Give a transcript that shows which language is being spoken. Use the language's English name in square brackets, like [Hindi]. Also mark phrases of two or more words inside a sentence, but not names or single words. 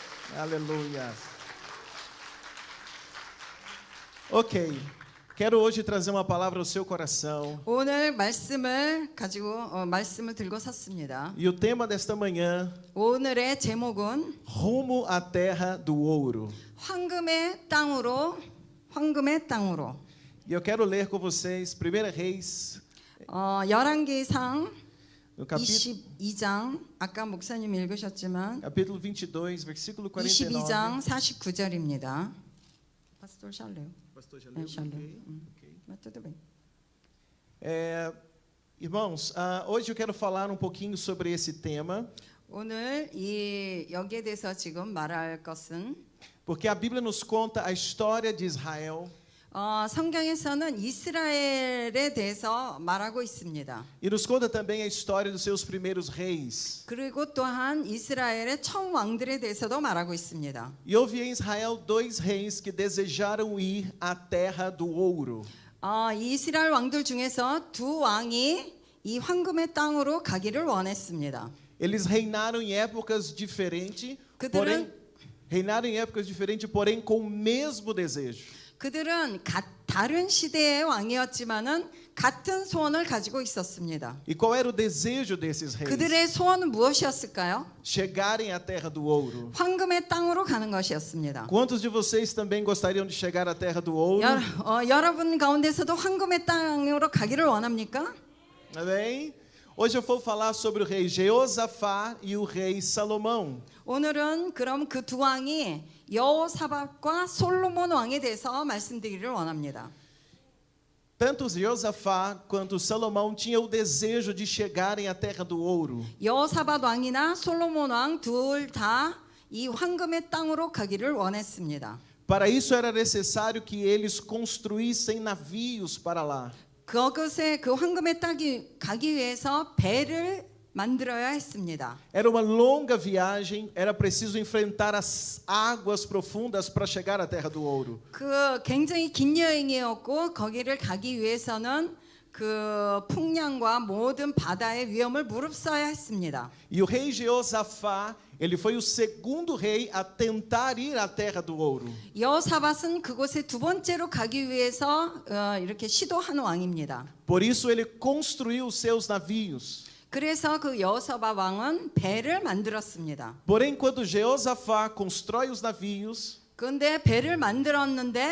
[Portuguese] Aleluia. Ok. Quero hoje trazer uma palavra ao seu coração. [Korean] 오늘 말씀을 들고 섰습니다. [Portuguese] E o tema desta manhã, [Korean] 오늘의 제목은 [Portuguese] rumo à terra do ouro. [Korean] 황금의 땅으로. [Portuguese] E eu quero ler com vocês 1 Reis, [Korean] 열왕기상 [Portuguese] no capítulo [Korean] 22장 아까 목사님 읽으셨지만 [Portuguese] 22, versículo 49. [Korean] 22장 49절입니다. [Portuguese] Pastor Charles. Pastor já É, leu? já leu. Ok. Mas tudo bem. Irmãos, hoje eu quero falar um pouquinho sobre esse tema, [Korean] 오늘 여기에 대해서 지금 말할 것은 [Portuguese] porque a Bíblia nos conta a história de Israel. [Korean] 성경에서는 이스라엘에 대해서 말하고 있습니다. [Portuguese] E nos conta também a história dos seus primeiros reis. [Korean] 그리고 또한 이스라엘의 처음 왕들에 대해서도 말하고 있습니다. [Portuguese] E houve em Israel dois reis que desejaram ir à terra do ouro. [Korean] 이 이스라엘 왕들 중에서 두 왕이 이 황금의 땅으로 가기를 원했습니다. [Portuguese] Eles reinaram em épocas diferentes, porém com o mesmo desejo. [Korean] 그들은 다른 시대의 왕이었지만은 같은 소원을 가지고 있었습니다. [Portuguese] E qual era o desejo desses reis? [Korean] 그들의 소원은 무엇이었을까요? [Portuguese] Chegarem à terra do ouro. [Korean] 황금의 땅으로 가는 것이었습니다. [Portuguese] Quantos de vocês também gostariam de chegar à terra do ouro? [Korean] 여러분 가운데서도 황금의 땅으로 가기를 원합니까? [Portuguese] Amém? Hoje eu vou falar sobre o rei Jeosafá e o rei Salomão. [Korean] 오늘은 그럼 그 두 왕이 여호사밧과 솔로몬 왕에 대해서 말씀드리기를 원합니다. [Portuguese] Tanto Jeosafá quanto Salomão tinham o desejo de chegarem à terra do ouro. [Korean] 여호사밧 왕이나 솔로몬 왕 둘 다 이 황금의 땅으로 가기를 원했습니다. [Portuguese] Para isso era necessário que eles construíssem navios para lá. [Korean] 그것에 그 황금의 땅이 가기 위해서 배를 만들어야 했습니다. [Portuguese] Era uma longa viagem, era preciso enfrentar as águas profundas para chegar à terra do ouro. [Korean] 그 굉장히 긴 여행이었고 거기를 가기 위해서는 그 풍랑과 모든 바다의 위험을 무릅써야 했습니다. [Portuguese] E o rei Jeosafá, ele foi o segundo rei a tentar ir à terra do ouro. [Korean] 여호사밧은 그곳에 두 번째로 가기 위해서 이렇게 시도한 왕입니다. [Portuguese] Por isso ele construiu os seus navios. [Korean] 그래서 그 여호사밧 왕은 배를 만들었습니다. [Portuguese] Porém, quando Jeosafá constrói os navios, [Korean] 그런데 배를 만들었는데